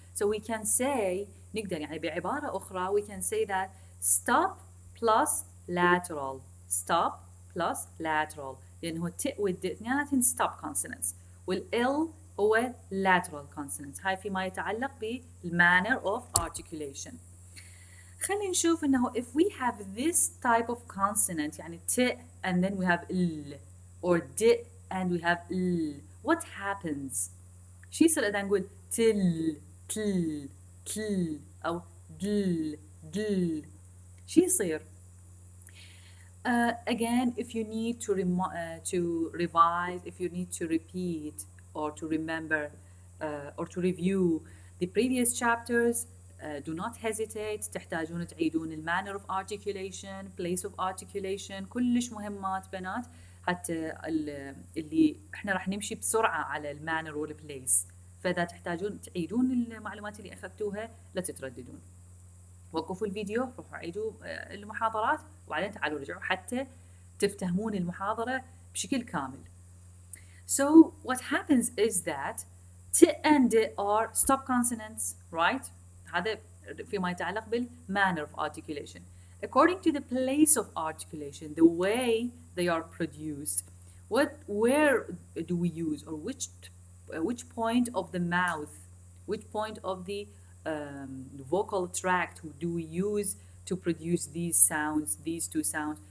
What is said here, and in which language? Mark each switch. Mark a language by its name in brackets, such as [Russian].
[English] So we can say نقدر يعني بعبارة أخرى we can say that stop plus lateral. Stop plus lateral لأنه الت والد اثنيناتهم stop consonants والL هو lateral consonants. [Arabic] هاي فيما يتعلق بالmanner of articulation. [English] خلينا نشوف إنه if we have this type of consonant يعني ت and then we have L or D and we have L, what happens؟ شو يصير إذا نقول تل تل تل أو دل دل؟ شو يصير؟ Again, if you need to revise, if you need to repeat or to remember or to review the previous chapters, do not hesitate. [Arabic] تحتاجون تعيدون manner of articulation, place of articulation، كلش مهمات بنات، حتى اللي احنا راح نمشي بسرعة على manner والبليس. فإذا تحتاجون تعيدون المعلومات اللي أخذتوها لا تترددون. وقفوا الفيديو، روحوا عيدوا المحاضرات وبعدين تعالوا رجعوا حتى تفتهمون المحاضرة بشكل كامل. [English] So what happens is that T and D are stop consonants, right? [Arabic] هذا فيما يتعلق بالmanner of articulation. [English] According to the place of articulation, the way they are produced, where do we use or which point of the mouth, which point of the vocal tract do we use to produce these sounds, these two sounds?